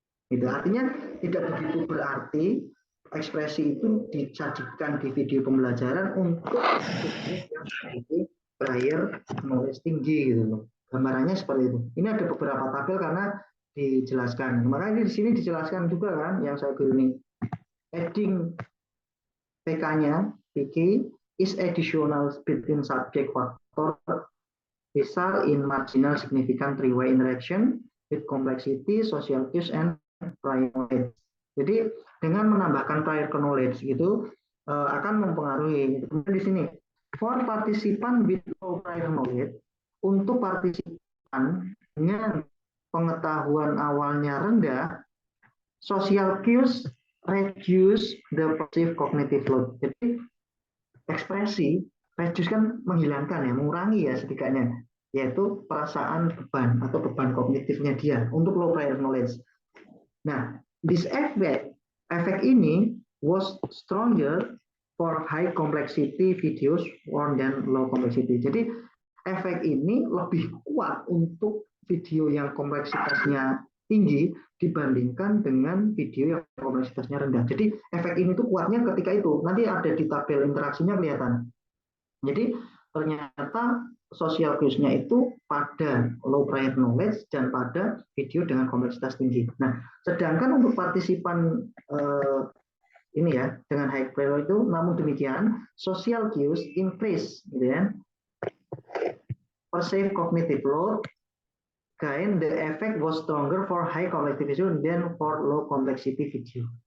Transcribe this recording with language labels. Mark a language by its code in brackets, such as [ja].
[id] Itu artinya tidak begitu berarti ekspresi itu disajikan di video pembelajaran untuk subjek yang memiliki prior knowledge tinggi gitu loh. Gambarannya seperti itu. Ini ada beberapa tabel karena dijelaskan. Makanya di sini dijelaskan juga kan yang saya bilang ini. [en] Adding PK-nya, PK is additional between subject factor result in marginal significant three-way interaction with complexity, social cues, and prior knowledge. [id] Jadi dengan menambahkan prior knowledge itu akan mempengaruhi. Kemudian di sini [en] for participant with low prior knowledge, [id] untuk partisipan dengan pengetahuan awalnya rendah, [en] social cues reduce the perceived cognitive load. [id] Jadi ekspresi [en] reduce [id] kan menghilangkan ya, mengurangi ya setidaknya, yaitu perasaan beban atau beban kognitifnya dia untuk low prior knowledge. [en] Nah, this [id] efek ini [en] was stronger for high complexity videos more than low complexity. [id] Jadi efek ini lebih kuat untuk video yang kompleksitasnya tinggi dibandingkan dengan video yang kompleksitasnya rendah. Jadi efek ini tuh kuatnya ketika itu. Nanti ada di tabel interaksinya kelihatan. Jadi ternyata social cues-nya itu pada low prior knowledge dan pada video dengan kompleksitas tinggi. Nah, sedangkan untuk partisipan ini ya dengan high prior itu, namun demikian [en] social cues increase, [id] gitu ya. [en] Perceived cognitive load, again, the effect was stronger for high complexity video than for low complexity video.